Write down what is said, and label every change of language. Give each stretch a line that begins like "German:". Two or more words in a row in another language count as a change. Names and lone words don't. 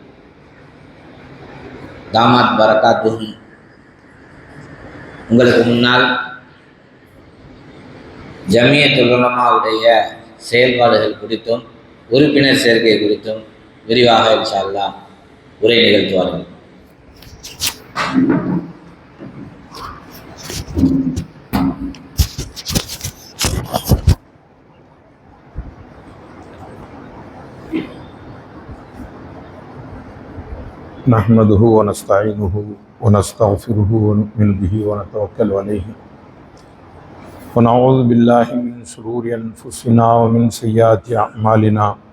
Arabic: دامت بركاته
Tamil: உங்களுக்கு முன்னால் ஜமியத்துல் உலமாவுடைய செயல்பாடுகள் குறித்தும் உறுப்பினர் சேர்க்கை குறித்தும் விரிவாக
Arabic: إن شاء الله
Tamil: உரை நிகழ்த்துவார்கள்.
Arabic: نحمده ونستعينه ونستغفره ونؤمن به ونتوكل عليه ونعوذ بالله من شرور أنفسنا ومن سيئات أعمالنا